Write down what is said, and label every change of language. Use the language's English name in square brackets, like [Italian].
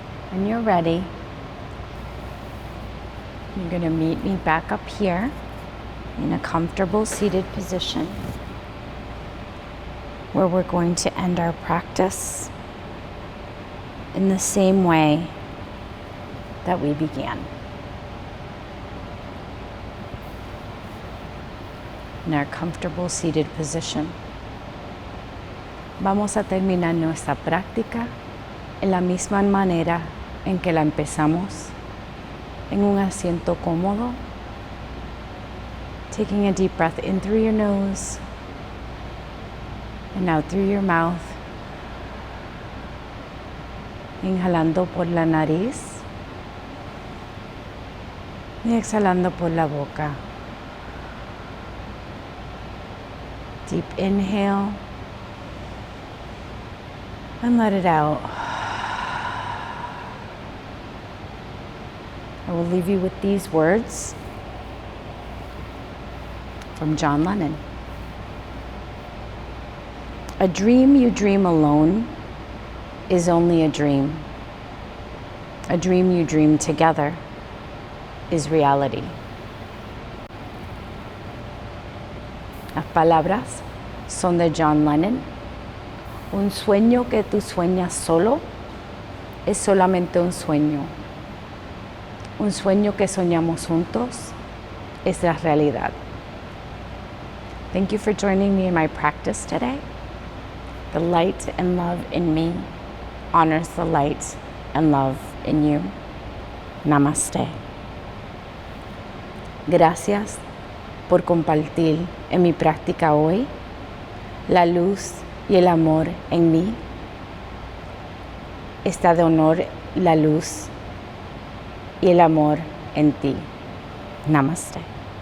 [English] When you're ready, you're going to meet me back up here in a comfortable seated position where we're going to end our practice in the same way that we began. In our comfortable seated position. [Spanish] Vamos a terminar nuestra práctica en la misma manera en que la empezamos, en un asiento cómodo, [English] taking a deep breath in through your nose and out through your mouth, [Spanish] inhalando por la nariz y exhalando por la boca. [English] Deep inhale and let it out. I will leave you with these words from John Lennon. A dream you dream alone is only a dream. A dream you dream together is reality. [Spanish] Las palabras son de John Lennon. Un sueño que tú sueñas solo es solamente un sueño. Un sueño que soñamos juntos es la realidad. [English] Thank you for joining me in my practice today. The light and love in me honors the light and love in you. Namaste. [Spanish] Gracias por compartir en mi práctica hoy la luz y el amor en mí. Está de honor la luz y el amor en ti. Namaste.